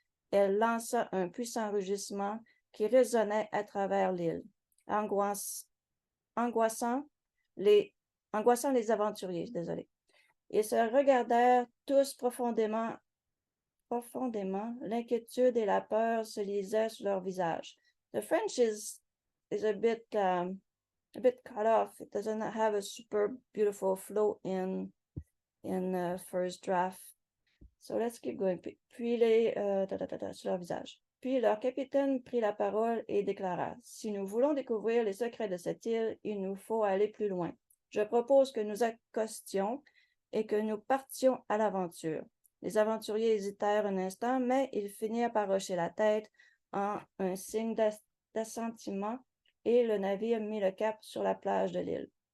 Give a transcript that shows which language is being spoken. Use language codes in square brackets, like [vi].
[fr] Elle lança un puissant rugissement qui résonnait à travers l'île, angoissant les aventuriers. Désolé. Ils se regardèrent tous profondément. L'inquiétude et la peur se lisaient sur leur visage. [en] The French is a bit cut off. It doesn't have a super beautiful flow in first draft. So let's keep going. [fr] Puis sur leur visage. Puis leur capitaine prit la parole et déclara: si nous voulons découvrir les secrets de cette île, il nous faut aller plus loin. Je propose que nous accostions et que nous partions à l'aventure. Les aventuriers hésitèrent un instant, mais ils finirent par hocher la tête en un signe d'assentiment et le navire mit le cap sur la plage de l'île.